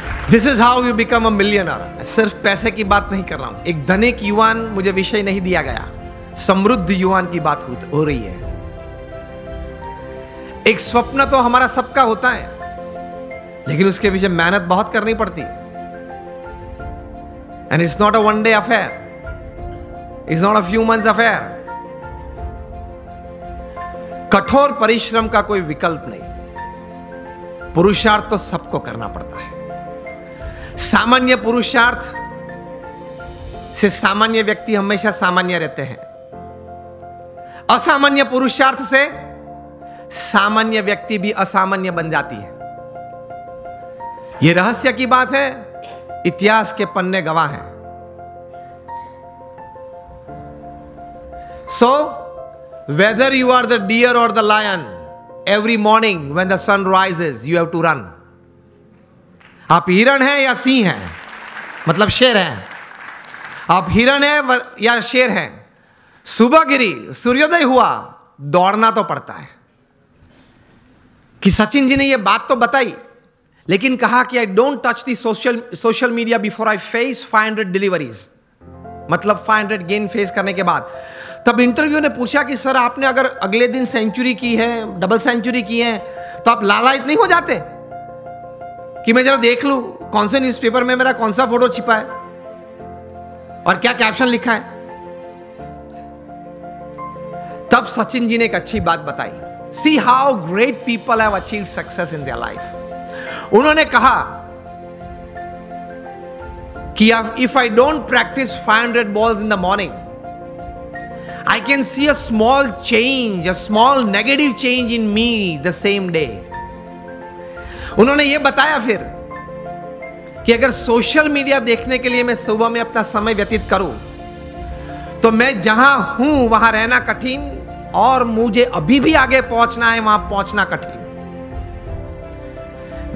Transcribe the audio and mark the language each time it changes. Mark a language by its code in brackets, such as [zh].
[en] This is how you become a millionaire. [hi] सिर्फ पैसे की बात नहीं कर रहा हूं, एक धनिक युवान मुझे विषय नहीं दिया गया, समृद्ध युवान की बात हो रही है। एक स्वप्न तो हमारा सबका होता है, लेकिन उसके पीछे मेहनत बहुत करनी पड़ती है। [en] And it's not a one day affair. It's not a few months affair. [hi] कठोर परिश्रम का कोई विकल्प नहीं। पुरुषार्थ तो सबको करना पड़ता है। सामान्य पुरुषार्थ से सामान्य व्यक्ति हमेशा सामान्य रहते हैं। असामान्य पुरुषार्थ से सामान्य व्यक्ति भी असामान्य बन जाती है। यह रहस्य की बात है, इतिहास के पन्ने गवाह हैं। [en] So, whether you are the deer or the lion, every morning when the sun rises, you have to run. [hi] आप हिरण हैं या सिंह हैं, मतलब शेर हैं। आप हिरण हैं या शेर हैं, सुबह गिरी, सूर्योदय हुआ, दौड़ना तो पड़ता है। कि सचिन जी ने यह बात तो बताई, लेकिन कहा कि [en] I don't touch the social media before I face 500 deliveries, [hi] मतलब 500 गेन फेस करने के बाद। तब इंटरव्यू ने पूछा कि सर आपने अगर अगले दिन सेंचुरी की है, डबल सेंचुरी की है, तो आप लालायित नहीं हो जाते कि मैं जरा देख लूं कौन से न्यूज़पेपर में मेरा कौन सा फोटो छिपा है और क्या कैप्शन लिखा है? तब सचिन जी ने एक अच्छी बात बताई, [en] See how great people have achieved success in their life. [hi] उन्होंने कहा कि [en] If I don't practise 500 balls in the morning, I can see a small change, a small negative change in me the same day. [hi] उन्होंने ये बताया फिर कि अगर social media देखने के लिए मैं सुबह में अपना समय व्यतीत करूं, तो मैं जहां हूं वहां रहना कठिन और मुझे अभी भी आगे पहुंचना है, वहां पहुंचना कठिन।